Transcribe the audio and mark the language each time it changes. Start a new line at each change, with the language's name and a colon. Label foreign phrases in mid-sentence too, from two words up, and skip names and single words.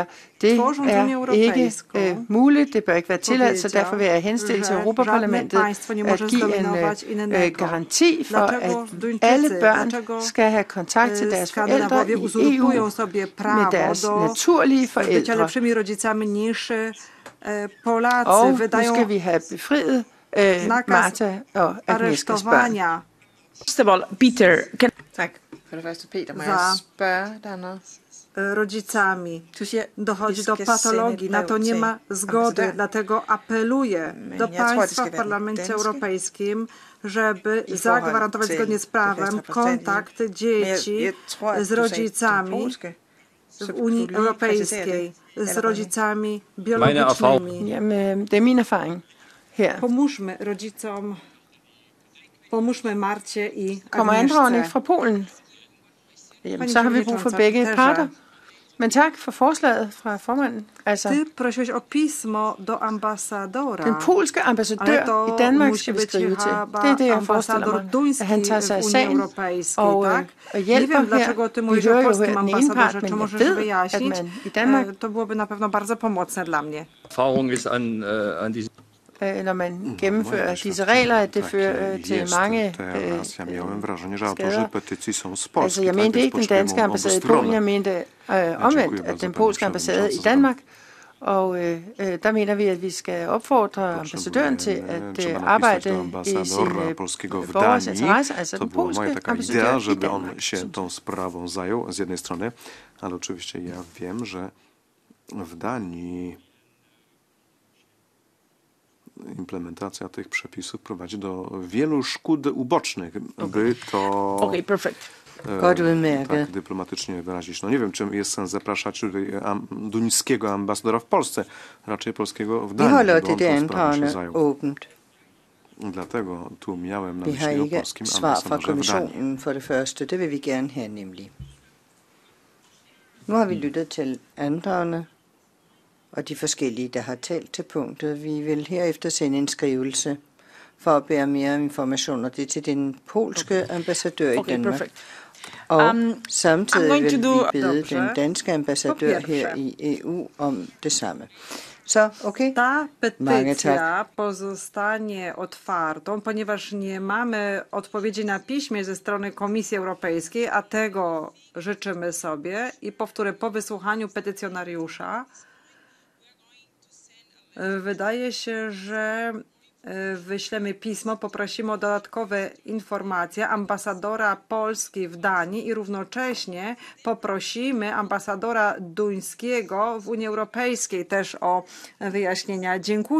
Danish: Det er ikke muligt, det bør ikke være tilladt, så derfor vil jeg henstille til Europaparlamentet at give en garanti for, at alle børn skal have kontakt til deres forældre i EU med deres naturlige forældre. Og nu skal vi have befriet Marta og Agnieszkas børn. Peter, Tak. For det første, Peter, må jeg spørge dig noget?
Polish: Rodzicami. Dochodzi do patologii, na to nie ma zgody. Dlatego apeluję do państwa w Parlamencie Europejskim, żeby zagwarantować zgodnie z prawem kontakt dzieci z rodzicami w Unii Europejskiej, z rodzicami biologicznymi.
Danish: Det er min erfaring her.
Polish: Pomóżmy rodzicom, pomóżmy Marcie i
Danish: Kommer andragerne ikke
Polish: Agnieszce.
Danish: fra Polen? Jamen, så har vi brug for begge parter. Men tak for forslaget fra formanden. Altså,
Polish: Ty prosiłeś o pismo do ambasadora.
Danish: den polske ambassadør i Danmark skal vi skrive til. Det er det, jeg forestiller mig, at han tager sig af sagen og hjælper her. Vi hører jo her den ene part, men jeg ved, at man i Danmark,
Polish: To byłoby na pewno bardzo pomocne dla mnie.
Danish: når man gennemfører disse regler, at det fører til mange skader. Altså, jeg mente ikke den danske ambassade i Polen, jeg mente omvendt, at den polske ambassade i Danmark. Og der mener vi, at vi skal opfordre ambassadøren til at arbejde i sine borgers interesse, altså den polske ambassadør i Danmark.
Polish: się tą sprawą zajął z jednej strony, ale oczywiście ja wiem, że w Danii implementacja tych przepisów prowadzi do wielu szkód ubocznych, by to tak dyplomatycznie wyrazić. No nie wiem, czy jest sens zapraszać tutaj duńskiego ambasadora w Polsce, raczej polskiego w Danii, bo on tą sprawą się zajął. Dlatego tu miałem na myśli o polskim ambasadorze w Danii.
Danish: For det første, det vil vi gerne have nemlig. Nu har vi lyttet til andragerne og de forskellige, der har talt til punktet. Vi vil herefter sende en skrivelse for at bære mere information, og det er til den polske ambassadør i Danmark. Og samtidig vil vi bede den danske ambassadør her i EU om det samme. Så, okay.
Polish: Ta petycja pozostanie otwartą, ponieważ nie mamy odpowiedzi na piśmie ze strony Komisji Europejskiej, a tego życzymy sobie. I powtórzę, po wysłuchaniu petycjonariusza wydaje się, że wyślemy pismo, poprosimy o dodatkowe informacje ambasadora Polski w Danii i równocześnie poprosimy ambasadora duńskiego w Unii Europejskiej też o wyjaśnienia.